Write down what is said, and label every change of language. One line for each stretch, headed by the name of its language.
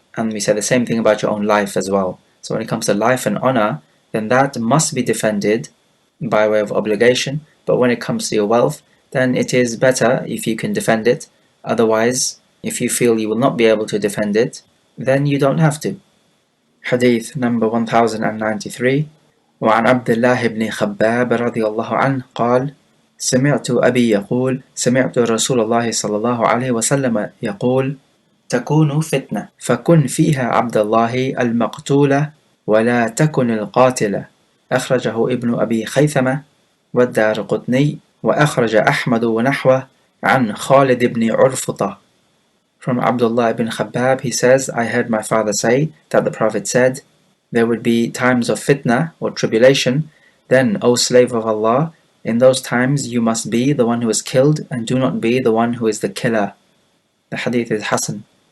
English: And we say the same thing about your own life as well. So when it comes to life and honor, then that must be defended by way of obligation. But when it comes to your wealth, then it is better if you can defend it. Otherwise, if you feel you will not be able to defend it, then you don't have to. Hadith number 1093.
Arabic: وعن عبد الله بن خباب رضي الله عنه قال: سمعت أبي يقول: سمعت رسول الله صلى الله عليه وسلم يقول: تكون فتنة فكن فيها عبد الله المقتولة ولا تكن القاتلة. أخرجه ابن أبي خيثمة والدارقطني وأخرج أحمد ونحوه عن خالد بن عرفطة.
English: From Abdullah ibn Khabbab, he says, I heard my father say that the Prophet said, there would be times of fitna or tribulation. Then, O slave of Allah, in those times you must be the one who is killed and do not be the one who is the killer. The hadith is Hasan.